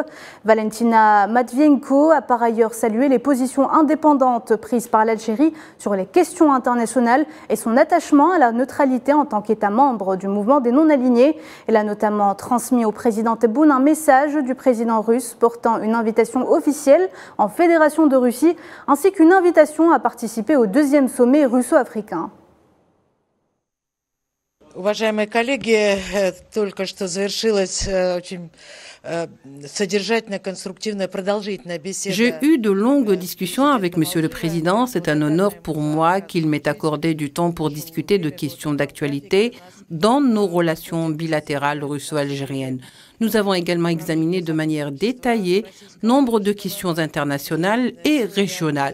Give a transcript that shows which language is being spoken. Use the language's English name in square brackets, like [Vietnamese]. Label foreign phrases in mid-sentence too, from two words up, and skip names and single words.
[French] Valentina Matvienko a par ailleurs salué les positions indépendantes prises par l'Algérie sur les questions internationales et son attachement à la neutralité en tant qu'État membre du mouvement des non-alignés. Elle a notamment transmis au président Tebboune un message du président russe portant une invitation officielle en Fédération de Russie ainsi qu'une invitation à participer au 2e sommet russo-africain. [Russian] Уважаемые коллеги, только что завершилась очень содержательная, конструктивная, продолжительная беседа. [French] J'ai eu de longues discussions avec Monsieur le Président. C'est un honneur pour moi qu'il m'ait accordé du temps pour discuter de questions d'actualité dans nos relations bilatérales russo-algériennes. Nous avons également examiné de manière détaillée nombre de questions internationales et régionales.